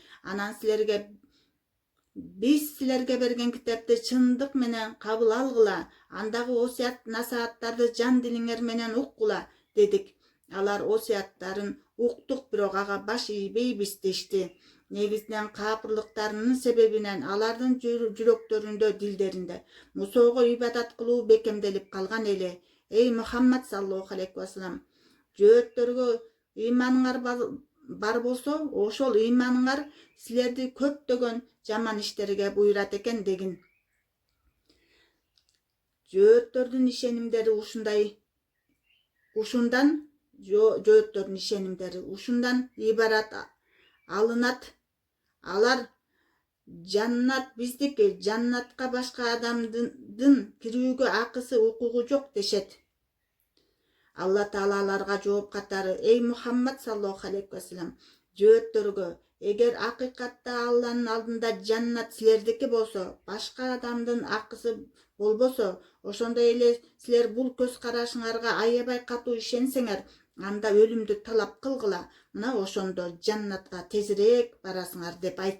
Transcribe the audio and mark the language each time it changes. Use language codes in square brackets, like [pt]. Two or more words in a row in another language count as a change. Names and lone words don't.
[ky] Анан биз силерге берген китепти чындык менен кабыл алгыла, андагы осуят насааттарды жан дилиңер менен уккула дедик. Алар осуяттарын уктук, бирок ага баш ийбейбиз дешти. Негизинен капырлыктарынын себебинен алардын жүрөктөрүндө, дилдеринде Мусого ибадат кылуу бекемделип калган эле. [ar] Эй Мухаммад صلى الله عليه وسلم, [ky] жөөттөргө ыйманыңар бар болсо, ошол ыйманыңар силерди көптөгөн жаман иштерге буйрат экен дегин. Жөөттөрдүн ишенимдери ушундан ибарат алынат. Алар жаннат биздики, жаннатка башка адамдын кирүүгө акысы, укугу жок дешет. Алла Таала аларга жооп катары: Эй Мухаммад [ar] صلى الله عليه وسلم, [ky] жөөттөргө эгер акыйкатта Алланын алдында жаннат силердики болсо, башка адамдын акысы болбосо, ошондой эле силер бул көз карашыңарга аябай катуу ишенсеңер, анда өлүмдү талап кылгыла, мына ошондо жаннатка тезирээк барасыңар деп айт.